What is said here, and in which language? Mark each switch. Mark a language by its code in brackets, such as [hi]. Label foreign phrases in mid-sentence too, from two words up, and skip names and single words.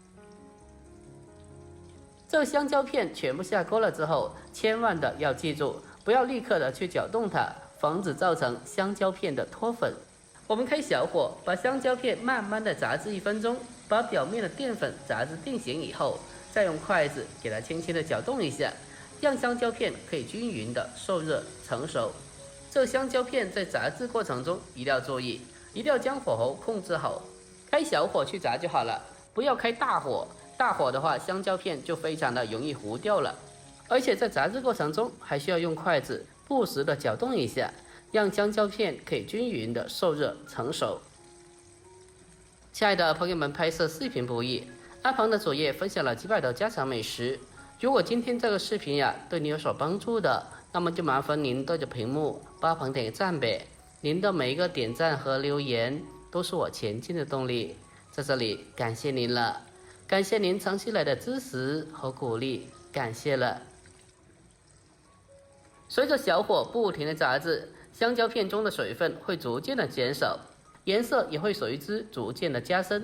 [zh] 這個香蕉片全部下鍋了之後，千萬的要記住，不要立刻的去攪動它，防止造成香蕉片的脫粉。我們開小火，把香蕉片慢慢的炸至1分鐘，把表面的澱粉炸至定型以後，再用筷子給它輕輕的攪動一下，讓香蕉片可以均勻的受熱成熟。這香蕉片在炸製過程中一定要注意，一定要將火候控制好，開小火去炸就好了，不要開大火。大火的話，香蕉片就非常的容易糊掉了。而且在炸製過程中，還需要用筷子不時的攪動一下，讓香蕉片可以均勻的受熱成熟。親愛的朋友們，拍攝視頻不易，阿鵬的主頁分享了幾百道家常美食。如果今天這個視頻呀對你有所幫助的，那麼就麻煩您對着屏幕幫阿鵬點個讚唄。您的每一个点赞和留言都是我前进的动力，在这里感谢您了，感谢您长期来的支持和鼓励，感谢了。随着小火不停的炸制，香蕉片中的水分会逐渐的减少，颜色也会随之逐渐的加深。